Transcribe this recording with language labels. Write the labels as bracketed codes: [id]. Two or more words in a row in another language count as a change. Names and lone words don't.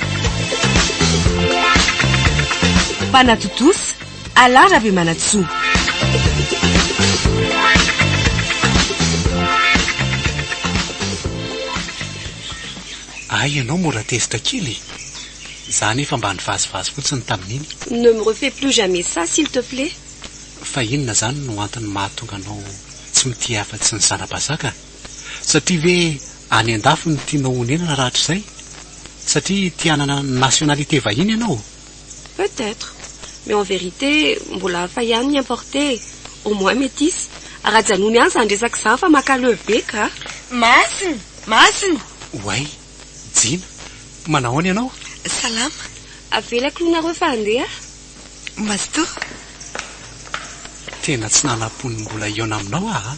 [mg] Mpanatotosy Alain Rabemanatsoa. Ay, ianao mora tezitra kely. Za nefa mba nivazivazy fotsiny tamin'iny. [fr] Ne me refais plus jamais ça, s'il te plaît. [mg] Fa inona zany no antony mahatonga anao tsy mitia afa-tsy ny zana-bazaka? Satria ve any an-dafy no tianao honenana rahatr'izay? Satria tia hanana nationalité vahiny ianao? [fr] Peut-être. Mais en vérité, [mg] mbola hafa ihany ny importé. [fr] Au moins métis. [mg] Arajanony ihany zany resaka zany fa makalove ka. Masina. Way, Jina, manahoana ianao? Salama. Avelako nareo fa andeha. Masto. Tena tsy nanam-pony mbola iona aminao aha.